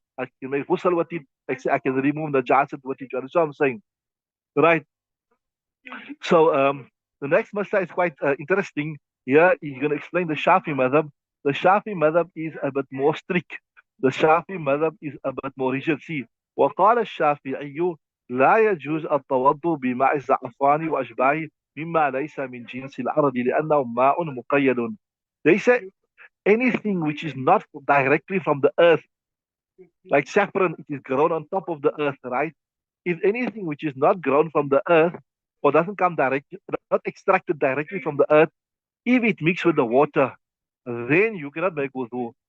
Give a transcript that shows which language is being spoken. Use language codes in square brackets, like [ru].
[en] I can make ghusl with it. I can remove the najasat with it. You understand what I'm saying? Right. So the next masala is quite interesting. Here he's going to explain the Shafi madhab. The Shafi madhab is a bit more strict. The Shafi madhab is a bit more rigid. [ar] See, وقال الشافعي لا يجوز التوضؤ بماء الزعفران وأشباهه مما ليس من جنس الأرض لأنه ماء مقيد. [en] They say anything which is not directly from the earth, like saffron, it is grown on top of the earth, right? If anything which is not grown from the earth or doesn't come directly, not extracted directly from the earth, if it mixes with the water, then you cannot make wudu.